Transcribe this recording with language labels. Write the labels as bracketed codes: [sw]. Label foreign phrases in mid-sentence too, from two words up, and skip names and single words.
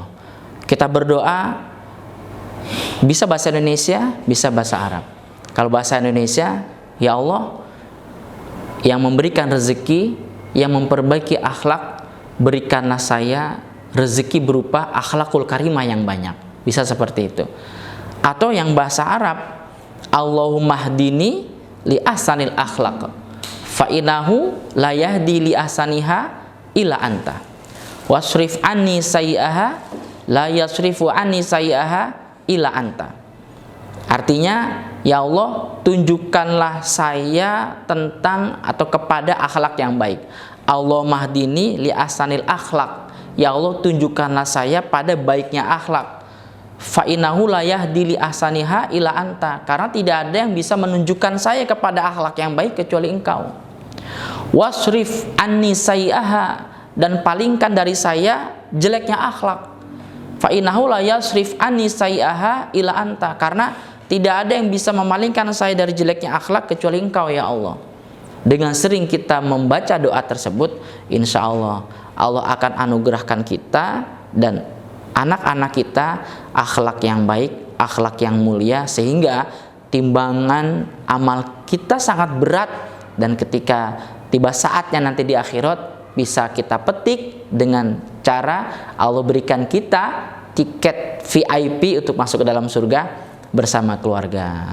[id] Kita berdoa bisa bahasa Indonesia, bisa bahasa Arab. Kalau bahasa Indonesia, [ar] يا الله [id] yang memberikan rezeki, yang memperbaiki akhlak, berikanlah saya rezeki berupa [ar] الأخلاق الكريمة [id] yang banyak. Bisa seperti itu. Atau yang bahasa Arab, [ar] اللهم اهدني لأحسن الأخلاق فإنه لا يهدي لأحسنها إلا أنت واصرف عني سيئها لا يصرف عني سيئها إلا أنت. [id] Artinya, [ar] يا الله, [id] tunjukkanlah saya tentang atau kepada akhlak yang baik. [ar] اللهم اهدني لأحسن الأخلاق. يا الله, [id] tunjukkanlah saya pada baiknya akhlak. [ar] فإنه لا يهدي لأحسنها إلا أنت. [id] Karena tidak ada yang bisa menunjukkan saya kepada akhlak yang baik kecuali Engkau. [ar] واصرف عني سيئها, [id] dan palingkan dari saya jeleknya akhlak. [ar] فإنه لا يصرف عني سيئها إلا أنت. [id] Karena tidak ada yang bisa memalingkan saya dari jeleknya akhlak kecuali Engkau, [ar] يا الله. [id] Dengan sering kita membaca doa tersebut, [ar] إن شاء الله [id] Allah akan anugerahkan kita dan anak-anak kita akhlak yang baik, akhlak yang mulia, sehingga timbangan amal kita sangat berat, dan ketika tiba saatnya nanti di akhirat bisa kita petik dengan cara Allah berikan kita tiket VIP untuk masuk ke dalam surga bersama keluarga.